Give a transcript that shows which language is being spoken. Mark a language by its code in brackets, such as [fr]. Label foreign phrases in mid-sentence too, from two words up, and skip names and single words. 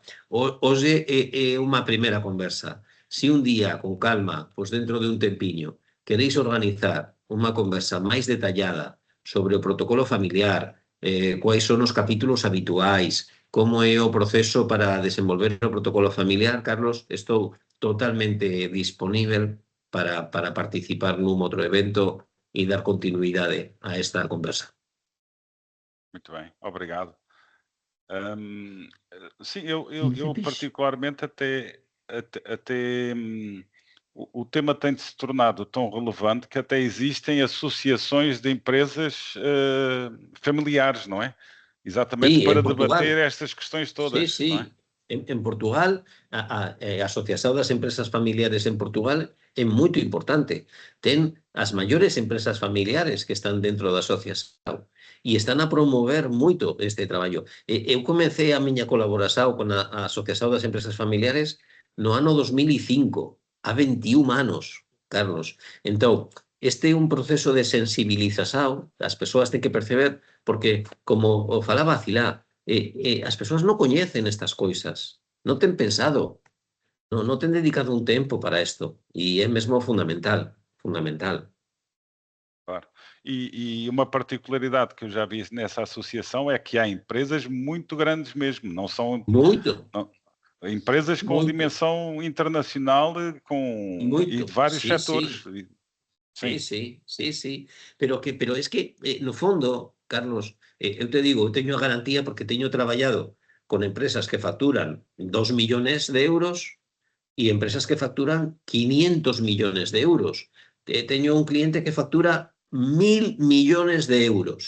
[gl] Hoxe é unha primeira conversa. Si un día, con calma, pois dentro de un tempiño, queréis organizar unha conversa máis detallada sobre o protocolo familiar, quais son os capítulos habituais, como é o proceso para desenvolver o protocolo familiar, Carlos, estou totalmente disponível para participar nun outro evento e dar continuidade a esta conversa. [pt] Muito bem, obrigado. Sim, eu particularmente até o tema tem se tornado tão relevante que até existem associações de empresas familiares, não é? Exatamente para debater estas questões todas. [gl] Sí. [pt] Não é? [gl] En Portugal, a Asociación das Empresas Familiares en Portugal é moito importante. Ten as maiores empresas familiares que están dentro da asociación e están a promover moito este traballo. Eu comecei a miña colaboración con a Asociación das Empresas Familiares no ano 2005, a 21 anos, Carlos. Entón, este é un proceso de sensibilización, as persoas ten que perceber, porque, como o falaba Cilá, as persoas non coñecen estas coisas, non ten pensado, non ten dedicado un tempo para isto, e é mesmo fundamental. [pt] Claro. E uma particularidade que eu já vi nessa associação é que há empresas muito grandes mesmo, não são... Muito. Empresas com dimensão internacional e de vários setores. [gl] Sí. Pero es que, no fondo, Carlos, eu te digo, eu teño a garantía porque teño traballado con empresas que facturan 2 millones de euros e empresas que facturan 500 millones de euros. Teño un cliente que factura 1.000 millones de euros.